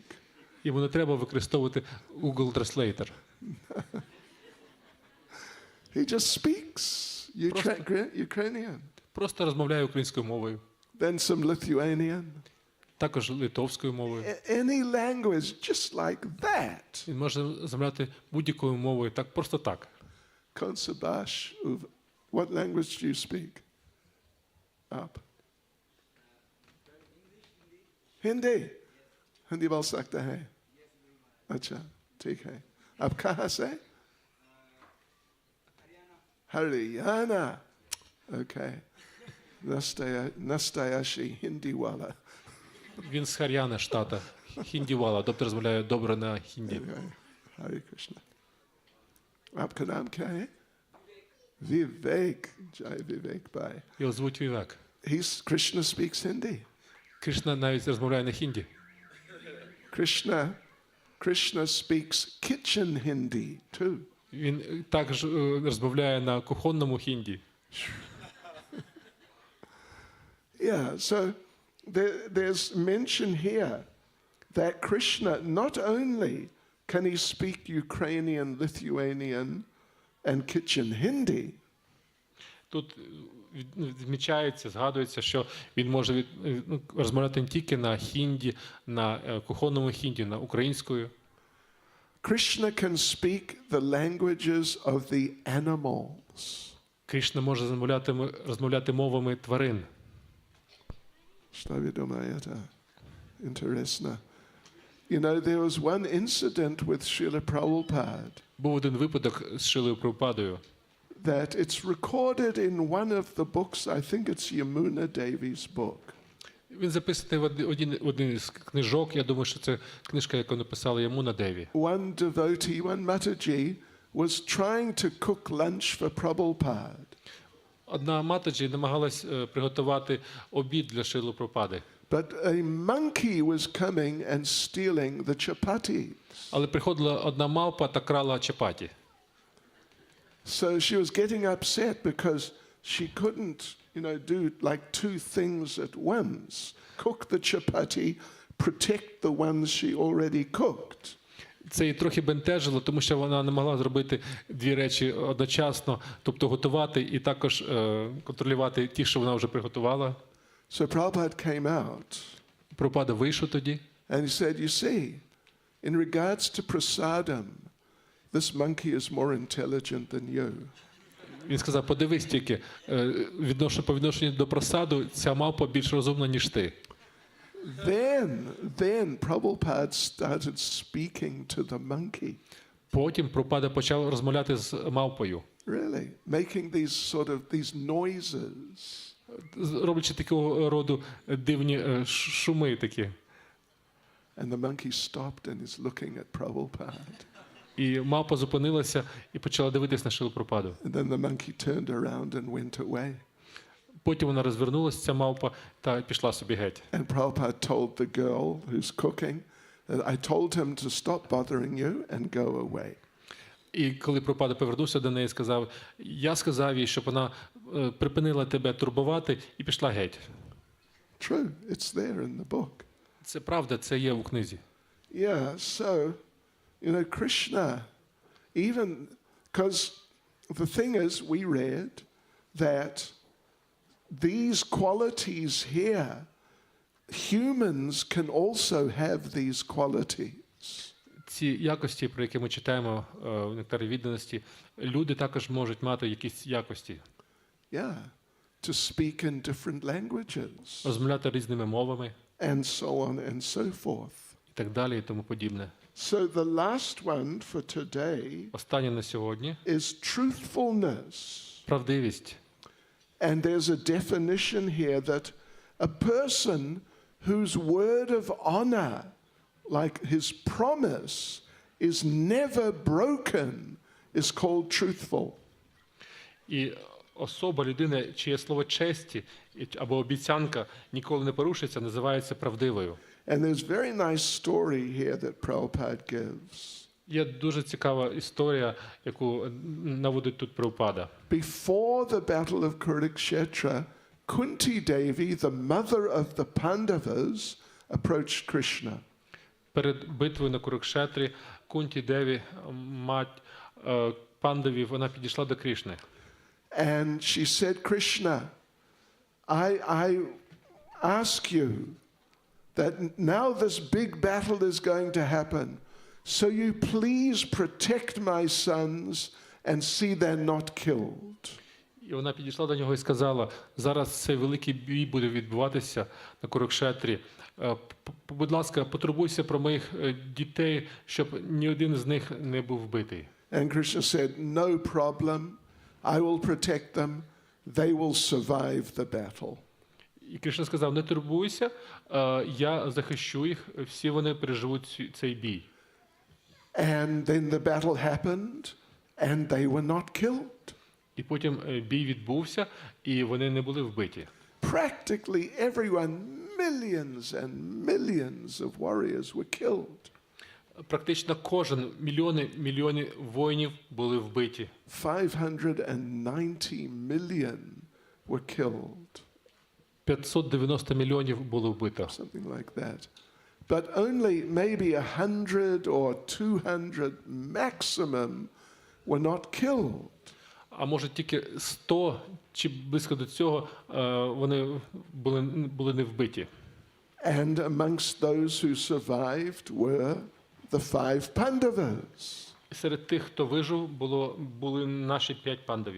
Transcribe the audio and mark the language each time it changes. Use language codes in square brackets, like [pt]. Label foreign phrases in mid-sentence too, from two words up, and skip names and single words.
[uk] Йому не треба використовувати Google Translator. [en] He just speaks Ukrainian. [uk] Просто розмовляє українською мовою. [en] Then some Lithuanian. [uk] Також литовською мовою. [en] Any language just like that. [uk] Він може розмовляти будь-якою мовою, так просто так. [en] Konsabash, what language do you speak? Up. Hindi. [hi] Hindi बोल सकते हैं. अच्छा, ठीक है. आप कहाँ से? Haryana. Okay. Настоящий हिंदी वाला. [uk] Він з Хар'яни, штата. Хіндівала, тобто розмовляє добре на хінді. [hi] Hare Krishna. आपका नाम क्या है? विवेक. जय विवेक भाई. [uk] Його звуть Вівек. [en] Krishna speaks Hindi. [uk] Кришна навіть розмовляє на хінді. [en] Krishna speaks kitchen Hindi too. [uk] Він також розмовляє на кухонному хінді. [en] Yeah, so there's mention here that Krishna not only can he speak Ukrainian, Lithuanian and kitchen Hindi. [uk] Тут відмічається, згадується, що він може розмовляти не тільки на хінді, на кухонному хінді, на українською. [en] Krishna can speak the languages of the animals. [uk] Крішна може розмовляти мовами тварин. Що ви думаєте? Інтересно. [en] You know, there was one incident with Srila Prabhupada. [uk] Був один випадок з Шрилою Прабхупадою. [en] That it's recorded in one of the books, I think it's Yamuna Devi's book. [uk] Він записаний в один із книжок, я думаю, що це книжка, яку написала Ямуна Деві. [en] One devotee, one Mataji, was trying to cook lunch for Prabhupada. [uk] Одна матаджі намагалась приготувати обід для Шрили Прабхупади. [en] But a monkey was coming and stealing the chapatis. [uk] Але приходила одна мавпа та крала чапаті. [en] So she was getting upset because she couldn't, do like two things at once. Cook the chapati, protect the ones she already cooked. [uk] Це її трохи бентежило, тому що вона не могла зробити дві речі одночасно, тобто готувати і також контролювати ті, що вона вже приготувала. [en] So Prabhupada came out. [uk] Прабхупада вийшов тоді. [en] And he said, you see, in regards to prasadam, this monkey is more intelligent than you. [uk] Він сказав, подивись тільки, по відношенню до просаду, ця мавпа більш розумна, ніж ти. [en] Then Prabhupada started speaking to the monkey. [uk] Потім Прабхупада почав розмовляти з мавпою. [en] Really, making these noises. [uk] Роблячи такого роду дивні шуми такі. [en] And the monkey stopped and is looking at Prabhupada. [uk] І мавпа зупинилася і почала дивитись на Шрилу Прабхупаду. [en] And then the monkey turned around and went away. [uk] Потім вона розвернулася, ця мавпа, та пішла собі геть. [en] And Prabhupada told the girl who's cooking that I told him to stop bothering you and go away. [uk] І коли Прабхупада повернувся до неї, сказав, я сказав їй, щоб вона припинила тебе турбувати і пішла геть. [en] True, it's there in the book. [uk] Це правда, це є у книзі. [en] Yeah, so, Krishna, even, because the thing is, we read that these qualities here, humans can also have these qualities. [uk] Ці якості, про які ми читаємо в нектарі відданості, люди також можуть мати якісь якості. [en] Yeah, to speak in different languages. [uk] Розмовляти різними мовами. [en] And so on and so forth. [uk] І так далі, і тому подібне. [en] So the last one for today [uk] Останнє на сьогодні [en] is truthfulness. [uk] Правдивість. [en] And there's a definition here that a person whose word of honor, like his promise, is never broken, is called truthful. [uk] І особа, людина, чиє слово честі або обіцянка ніколи не порушиться, називається правдивою. [en] And there's a very nice story here that Prabhupada gives. [uk] Є дуже цікава історія, яку наводить тут Прабхупада. [en] Before the battle of Kurukshetra, Kunti Devi, the mother of the Pandavas, approached Krishna. [uk] Перед битвою на Курукшетрі Кунті Деві, мать пандавів, вона підійшла до Крішни. [en] And she said, Krishna, I ask you that now this big battle is going to happen, so you please protect my sons and see they're not killed. [uk] І вона підійшла до нього і сказала, зараз цей великий бій буде відбуватися на Курукшетрі. Будь ласка, потурбуйся про моїх дітей, щоб ні один з них не був вбитий. [en] And Krishna said, no problem, I will protect them, they will survive the battle. [uk] І Кришна сказав, не турбуйся, я захищу їх, всі вони переживуть цей бій. [en] And then the battle happened, and they were not killed. [uk] І потім бій відбувся, і вони не були вбиті. [en] Practically everyone, millions and millions of warriors were killed. [uk] Практично кожен, мільйони воїнів були вбиті. [en] 590 million were killed. [uk] 590 мільйонів було вбито. [en] Something like that. But only maybe 100 or 200 maximum were not killed. [uk] а може тільки 100 чи близько до цього вони були не вбиті. [en] And amongst those who survived were the 5 Pandavas. [uk] Серед тих, хто вижив, були наші 5 пандавів.